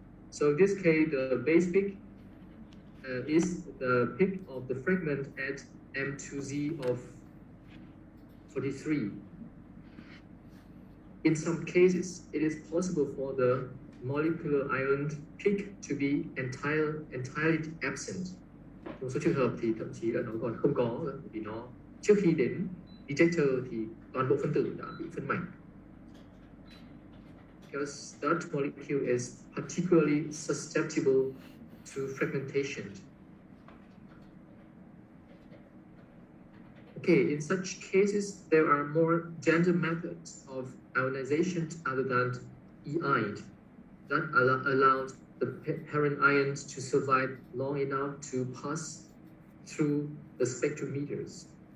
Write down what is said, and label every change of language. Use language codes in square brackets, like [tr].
[en] So in this case, the base peak is the peak of the fragment at M2Z of 43. In some cases, it is possible for the molecular ion peak to be entirely absent. [vi] Trong một số trường hợp thì thậm chí là nó còn không có, vì nó trước khi đến detector thì toàn bộ phân tử đã bị phân mảnh. [en] Because that molecule is particularly susceptible to fragmentation. Okay, in such cases, there are more gentle methods of ionization other than E-ion that allowed the parent ions to survive long enough to pass through the spectrometers.